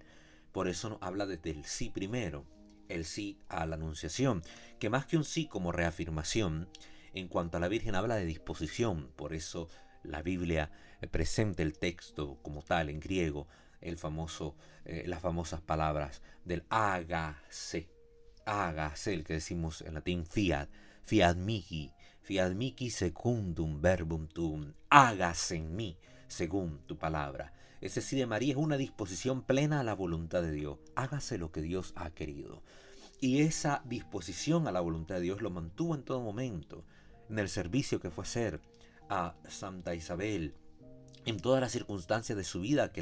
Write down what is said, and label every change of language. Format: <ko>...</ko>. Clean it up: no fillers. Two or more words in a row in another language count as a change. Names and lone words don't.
<es>Por eso nos habla desde el sí primero, el sí a la anunciación, que más que un sí como reafirmación, en cuanto a la Virgen habla de disposición. Por eso la Biblia presenta el texto como tal en griego, las famosas palabras del hágase, hágase, el que decimos en latín</es> <la>fiat mihi secundum verbum tuum,</la> <es>hágase en mí según tu palabra. Ese sí de María es una disposición plena a la voluntad de Dios. Hágase lo que Dios ha querido. Y esa disposición a la voluntad de Dios lo mantuvo en todo momento, en el servicio que fue hacer a Santa Isabel, en todas las circunstancias de su vida que</es>